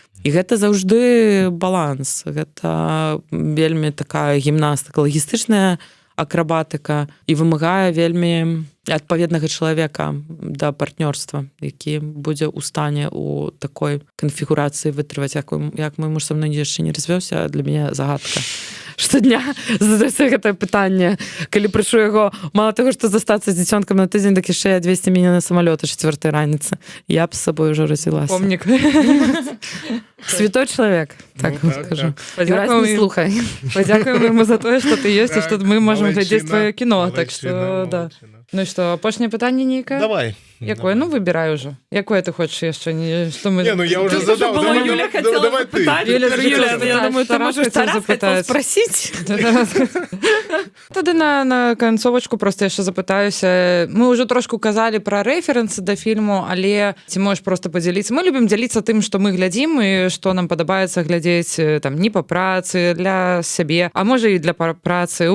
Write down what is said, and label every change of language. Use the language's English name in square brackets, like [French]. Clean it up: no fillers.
[Belarusian] І гэта заўжды баланс. Гэта вельмі такая гімнастыка, лагістычная акрабатыка і вымагае вельмі адпаведнага чалавека да партнёрства, які будзе ў стане у такой канфігурацыі вытрываць, як мой муж са мной яшчэ не развёўся, для мяне загадка. Штодня задаецца гэтае пытанне. Калі прышу яго, мала таго, што застацца з дзіцёнкам на тыдзень, так яшчэ 200 мяне на самалёт о 4 раніцы. Я б з сабой ўжо развілася. Помнік. Святой чалавек, так вам скажу. Не слухай. Падзякуем яму за тое, што ты ёсць, і што мы можам глядзець твоё кіно. Так што, да. Ну што, апошняе пытанне нейкае? Давай. Якое? Ну, выбірай ужо. Якое ты хочаш яшчэ? Не, ну я уже задаў. Юля хотела запытаць. Юля, я думаю, ты можаш Тарас [Russian] хотел спросить. [Belarusian] Тады на канцовачку просто яшчэ запытаюся. Мы ўжо трошку казалі пра рэферэнсы да фільму, але ці можаш просто падзяліцца? Мы любім дзяліцца тым, што мы глядзім і што нам падабаецца глядзець там не па працы, для сябе, а можа і для працы.